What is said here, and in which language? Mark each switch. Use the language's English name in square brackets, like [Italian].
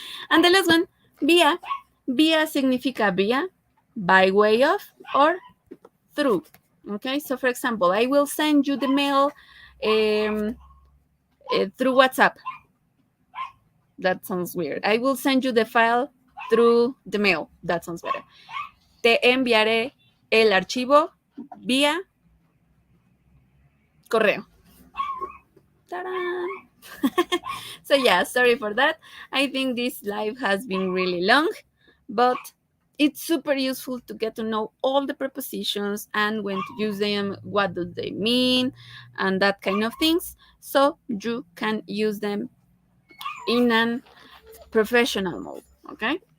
[English] And the last one, via. Via significa via, by way of, or through. Okay, so for example, I will send you the mail through WhatsApp. That sounds weird. I will send you the file through the mail. That sounds better. [Spanish] Te enviaré el archivo vía correo. ¡Tarán! [English] So yeah, sorry for that. I think this live has been really long, but it's super useful to get to know all the prepositions and when to use them, what do they mean, and that kind of things. So you can use them in a professional mode. Okay.